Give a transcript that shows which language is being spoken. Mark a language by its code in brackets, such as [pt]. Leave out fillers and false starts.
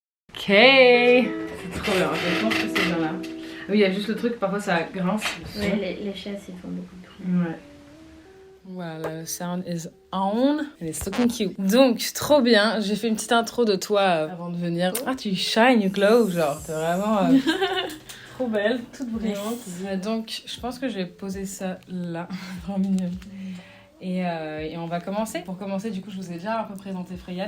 [fr] Ok, c'est trop bien, je pense que c'est bien là. Oui, il y a juste le truc, parfois ça grince. Ouais, les chaises ils font beaucoup de bruit. Ouais. Voilà, le [en] sound is on and it's looking cute. [fr] Donc, trop bien. J'ai fait une petite intro de toi avant de venir. Ah, tu [en] shine, you glow, [fr] genre, t'es vraiment trop belle, toute brillante. Donc, je pense que je vais poser ça là, vraiment mignonne. Et on va commencer. Pour commencer, du coup, je vous ai déjà un peu présenté Freya.